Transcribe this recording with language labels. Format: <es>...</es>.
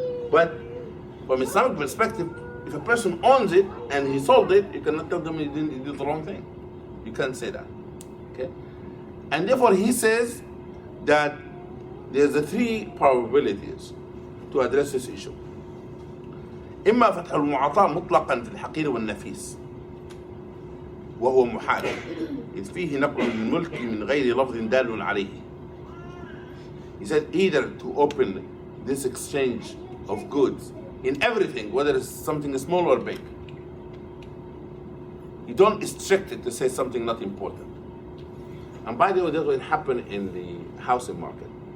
<en>But from Islamic perspective, if a person owns it and he sold it, you cannot tell them he did the wrong thing. You can't say that. Okay? And therefore he says that there's the three probabilities to address this issue.</en> <ar>إما فتح المعاطاة مطلقا في الحقير والنفيس وهو محال إذ فيه نقل الملك من غير لفظ دال عليه.</ar> <en>He said either to open this exchange of goods in everything, whether it's something small or big. You don't restrict it to say something not important. And by the way, that will happen in the housing market.</en>